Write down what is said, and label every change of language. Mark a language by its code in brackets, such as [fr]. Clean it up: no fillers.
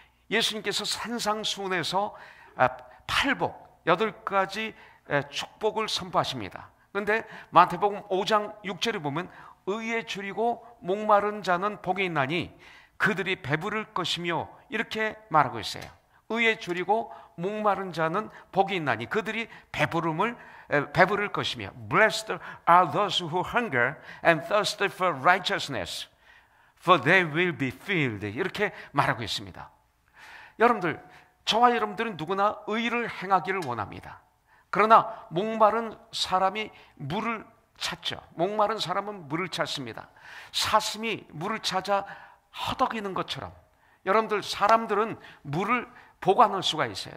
[ko] 예수님께서 산상수훈에서 8복, 8가지 축복을 선포하십니다. 그런데 마태복음 5장 6절에 보면 의에 줄이고 목마른 자는 복이 있나니 그들이 배부를 것이며, 이렇게 말하고 있어요. 의에 줄이고 목마른 자는 복이 있나니 그들이 배부를 것이며, [en] Blessed are those who hunger and thirst for righteousness, for they will be filled, [ko] 이렇게 말하고 있습니다. 여러분들, 저와 여러분들은 누구나 의를 행하기를 원합니다. 그러나 목마른 사람이 물을 찾죠. 목마른 사람은 물을 찾습니다. 사슴이 물을 찾아 허덕이는 것처럼 여러분들, 사람들은 물을 보관할 수가 있어요.